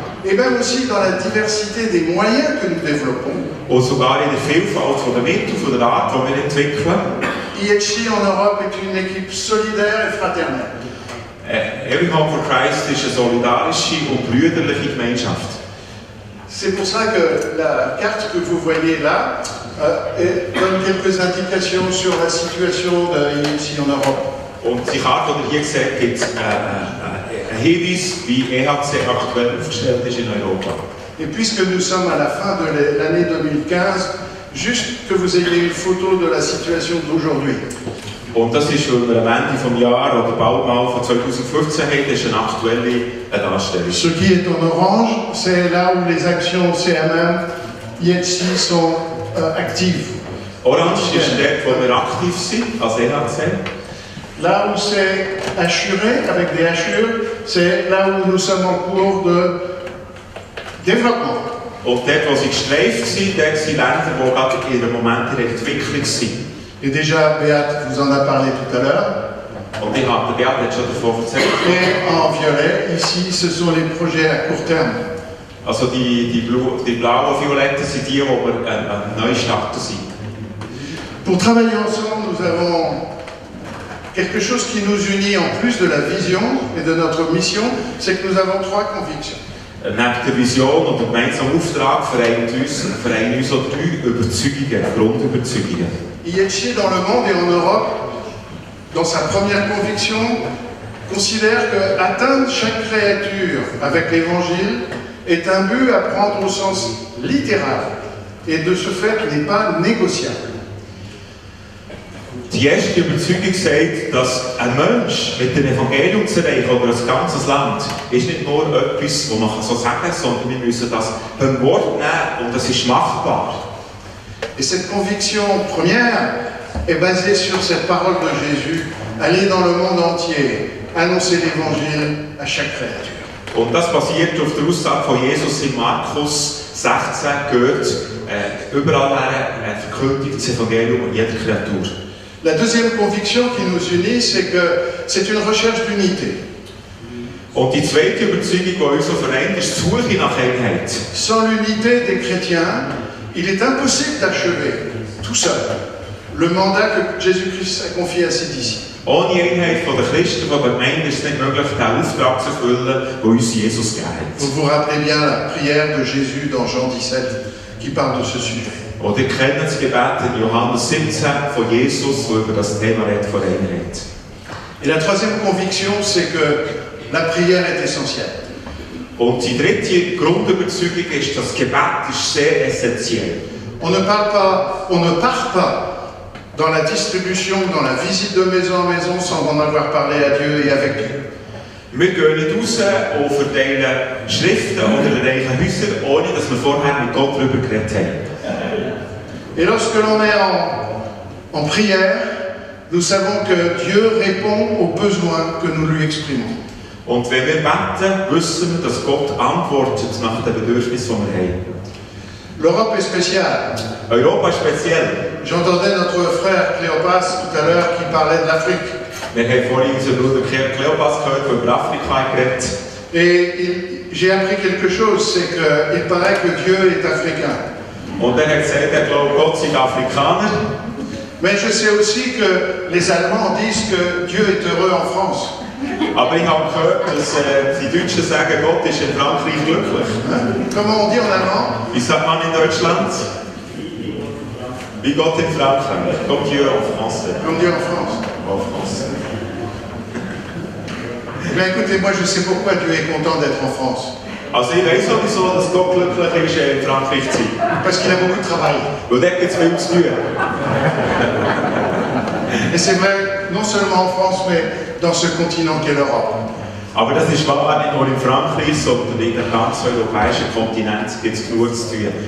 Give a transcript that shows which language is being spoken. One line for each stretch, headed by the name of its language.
French: et même aussi dans la diversité des moyens que nous développons.
German: und sogar in der Vielfalt von der Mittel, von der Art, die wir entwickeln.
French: IHI en Europe est une équipe solidaire et fraternelle.
German: Every Home for Christ ist eine solidarische und brüderliche Gemeinschaft.
French: C'est pour ça que la carte que vous voyez là donne quelques indications sur la situation de IHI en Europe.
German: Und die Karte, die ihr hier seht, gibt einen Hinweis, wie EHC aktuell aufgestellt ist in Europa.
French: Et puisque nous sommes à la fin de l'année 2015, juste que vous ayez une photo de la situation d'aujourd'hui.
German: Und das ist, weil wir am Ende des Jahres oder bald mal von 2015 haben, das ist eine aktuelle Darstellung.
French: Ce qui est en orange, c'est là où les actions CMM, IHC sont actives.
German: Orange ist dort, wo wir aktiv sind, als EHC.
French: Là où c'est assuré, avec des hachures, c'est là où nous sommes en cours de développement.
German: Und dort, wo sie gestreift sind, dort sind Länder, die gerade in einem Moment in der Entwicklung sind.
French: Et déjà, Beat vous en a parlé tout à l'heure.
German: Und ich habe der Beat schon davon erzählt.
French: Et en violet, ici, ce sont les projets à court terme.
German: Also die blauen und violetten sind die, wo wir neu starten sind.
French: Pour travailler ensemble, nous avons quelque chose qui nous unit en plus de la vision et de notre mission, c'est que nous avons 3 convictions.
German: Neben der Vision und dem gemeinsamen Auftrag vereinen uns auch 3 Überzeugungen, Grundüberzeugungen.
French: IHI dans le monde et en Europe, dans sa première conviction, considère que atteindre chaque créature avec l'évangile est un but à prendre au sens littéral et de ce fait n'est pas négociable.
German: Die erste Überzeugung sagt, dass ein Mensch mit dem Evangelium zu erreichen oder ein ganzes Land ist nicht nur etwas, das man so sagen kann, sondern wir müssen das beim Wort nehmen und das ist machbar.
French: Et cette conviction première est basée sur cette parole de Jésus, aller dans le monde entier, annoncer l'évangile à chaque créature.
German: Und das basiert auf der Aussage von Jesus in Markus 16, geht überall her, verkündigt das Evangelium jeder Kreatur.
French: La deuxième conviction qui nous unit, c'est que c'est une recherche d'unité.
German: Und die zweite Überzeugung, die uns so vereint, ist die Suche nach Einheit.
French: Sans l'unité des chrétiens, il est impossible d'achever, tout seul, le mandat que Jésus-Christ a confié à ses disciples.
German: Ohne Einheit der Christen, der Gemeinde, ist es nicht möglich, den Auftrag zu erfüllen, den uns Jesus gegeben hat.
French: Vous vous rappelez bien la prière de Jésus dans Jean 17, qui parle de ce sujet.
German: Und ihr kennt das Gebet in Johannes 17 von Jesus, wo über das Thema redet, von Einheit.
French: Et la troisième conviction, c'est que la prière est essentielle.
German: Und die dritte Grundüberzeugung ist, das Gebet ist sehr essentiell.
French: On ne part pas dans la distribution, dans la visite de maison en maison sans en avoir parlé à Dieu et avec Dieu.
German: Wir gehen nicht raus und verteilen Schriften oder erreichen Häuser, ohne dass wir vorher mit Gott darüber geredet haben.
French: Et lorsque l'on est en prière, nous savons que Dieu répond aux besoins que nous lui exprimons.
German: Und wenn wir beten, wissen wir, dass Gott antwortet nach den Bedürfnissen, die wir haben.
French: L'Europe est spéciale.
German: Europa ist speziell.
French: J'entendais notre frère Cléopas tout à l'heure qui parlait de l'Afrique.
German: Wir haben vorhin unseren Bruder Kleopas gehört, der über Afrika geredet.
French: Et j'ai appris quelque chose, c'est qu'il paraît que Dieu est africain.
German: Und er hat gesagt, er glaubt, Gott sei Afrikaner.
French: Mais je sais aussi que les Allemands disent que Dieu est heureux en France.
German: Aber ich habe gehört, dass die Deutschen sagen, Gott ist in Frankreich glücklich.
French: Comment on dit en allemand?
German: Wie sagt man in Deutschland? Wie Gott in Frankreich.
French: Comme Dieu en français. On dit en France. En français. Mais écoutez, moi je sais pourquoi Dieu est content d'être en France.
German: Also ich weiß sowieso, dass Gott glücklich ist, in Frankreich zu sein.
French: Parce qu'il a beaucoup de travail.
German: Weil dort gibt es viel zu tun.
French: Et c'est vrai, non seulement en France, mais dans ce continent qu'est l'Europe.
German: Aber das ist wahr nicht nur in Frankreich, sondern in dem ganzen europäischen Kontinent gibt es genug zu tun.